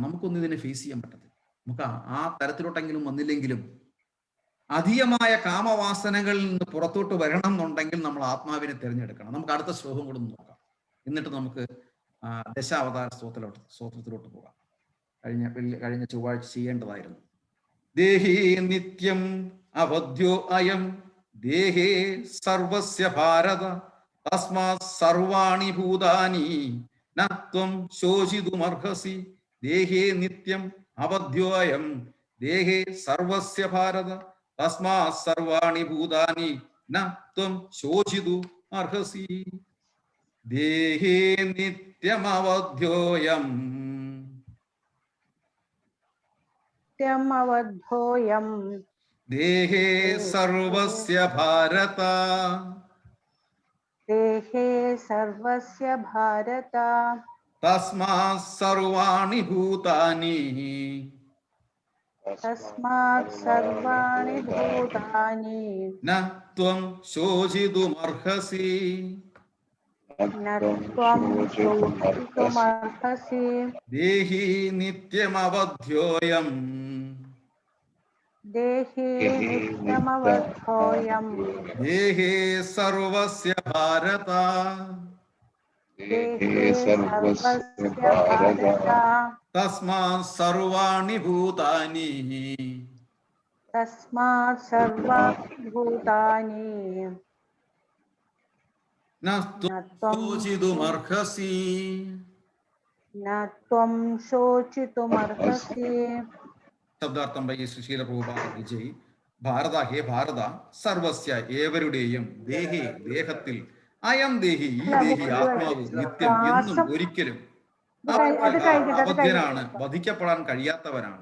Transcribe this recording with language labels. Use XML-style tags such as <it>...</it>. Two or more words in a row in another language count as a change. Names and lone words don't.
<ml>നമുക്കൊന്നും ഇതിനെ ഫേസ് ചെയ്യാൻ പറ്റത്തില്ല. നമുക്ക് ആ തരത്തിലോട്ടെങ്കിലും വന്നില്ലെങ്കിലും അധികമായ കാമവാസനകളിൽ നിന്ന് പുറത്തോട്ട് വരണം എന്നുണ്ടെങ്കിൽ നമ്മൾ ആത്മാവിനെ തിരഞ്ഞെടുക്കണം. നമുക്ക് അടുത്ത ശ്ലോകം കൂടെ നോക്കാം, എന്നിട്ട് നമുക്ക് ദശാവതാര സ്തോത്രത്തിലോട്ട് പോകാം. കഴിഞ്ഞ ചൊവ്വാഴ്ച ചെയ്യേണ്ടതായിരുന്നു.</ml> <sa>ദേഹേ നിത്യം അവധ്യോ അയം ദേഹേ സർവസ്യ ഭാരത തസ്മാത് സർവാണി ഭൂതാനി ന ത്വം ശോചിതുമർഹസി. ദേഹേ നിത്യം അവധ്യോ അയം ദേഹേ സർവസ്യ ഭാരത തസ്മാത് സർവാണി ഭൂതാനി ന ത്വം ശോചിതും അർഹസി. ദേഹേ നിത്യമവധ്യോയം അവധ്യോയം ദേഹേ സർവസ്യ ഭാരത ദേഹേ സർവസ്യ ഭാരത തസ്മാത് സർവാണി ഭൂതാനി തസ്മാത് സർവാണി ഭൂതാനി ന ത്വം ശോചിതുമർഹസി. ന ത്വം ശോചിതുമർഹസി. ദേഹി നിത്യമവധ്യോയം ദേഹേ നിത്യമവധ്യോയം ദേഹേ സർവസ്യ ഭാരത ദേഹേ സർവസ്യ ഭാരത തസ്മാത് സർവാണി ഭൂതാനി തസ്മാത് സർവാണി ഭൂതാനി ന ത്വം ശോചിതുമർഹസി. न त्वं शोचितुमर्हसि</sa> <ml>ശബ്ദാർത്ഥം ബൈ സുശീല പ്രഭുപാദ വിജയ്. ഭാരത, ഹേ ഭാരത, സർവസ്യ ഏവരുടെയും ദേഹി ദേഹത്തിൽ,</ml> <sa>അയം ദേഹി</sa> <ml>ഈ ദേഹി ആത്മാവ് നിത്യം എന്നും ഒരിക്കലും അബദ്ധ്യനാണ്, വധിക്കപ്പെടാൻ കഴിയാത്തവനാണ്.</ml>